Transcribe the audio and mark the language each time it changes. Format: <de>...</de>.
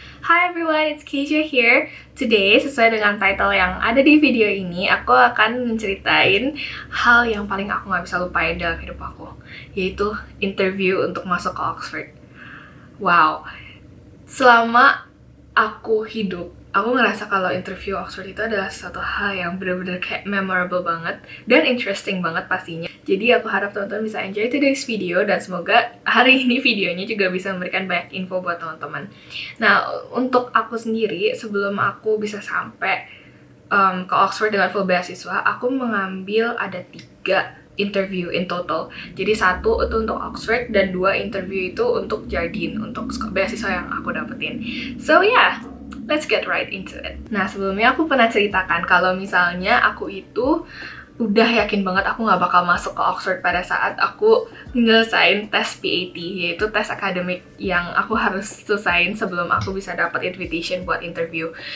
<en>Hi everyone, it's Keisha here.</en> <id>Today, sesuai dengan title yang ada di video ini, aku akan menceritain hal yang paling aku gak bisa lupain dalam hidup aku, yaitu interview untuk masuk ke Oxford. Wow, selama aku hidup, aku ngerasa kalau interview Oxford itu adalah sesuatu hal yang benar-benar kayak memorable banget dan interesting banget pastinya. Jadi aku harap teman-teman bisa</id> <en>enjoy today's video</en> <id>dan semoga hari ini videonya juga bisa memberikan banyak info buat teman-teman. Nah, untuk aku sendiri, sebelum aku bisa sampai ke Oxford dengan full beasiswa, aku mengambil ada 3 interview</id> <en>in total.</en> <id>Jadi 1 itu untuk Oxford dan 2 interview itu untuk Jardine, untuk beasiswa yang aku dapetin.</id> <en>So yeah, let's get right into it.</en> <id>Nah, sebelumnya aku pernah ceritakan kalau misalnya aku itu udah yakin banget aku gak bakal masuk ke Oxford pada saat aku nyelesain tes PAT, yaitu tes akademik yang aku harus selesain sebelum aku bisa dapat invitation buat interview.</id>